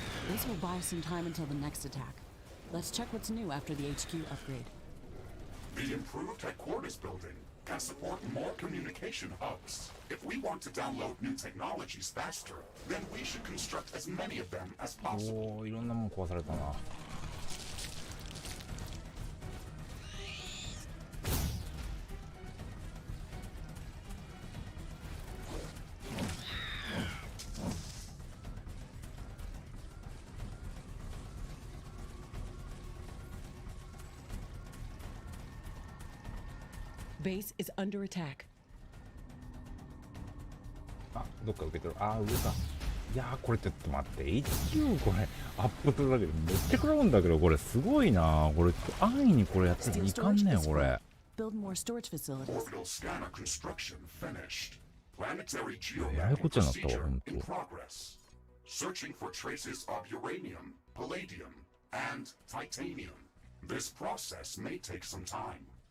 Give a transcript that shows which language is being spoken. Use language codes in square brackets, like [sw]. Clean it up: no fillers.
[en] This will buy some time until the next attack. Let's check what's new after the HQ upgrade. The improved headquarters building can support more communication hubs. If we want to download new technologies faster, then we should construct as many of them as possible. [ja] おお、いろんなもん壊されたな。 [en] Base is under attack. [ja] あ、どっか受け取る。あー、上か。いやー、これちょっと待って。HQ これ、アップするだけでめっちゃ食らうんだけど、これすごいな。これ、安易にこれやっていかんねん、これ。 [en] Build more storage facilities. Orbital scanner construction finished. Planetary [ja] ややこっちゃになったわ、 [en] procedure [ja] ほんと。 [en] in progress. Searching for traces of uranium, palladium, and titanium. This process may take some time.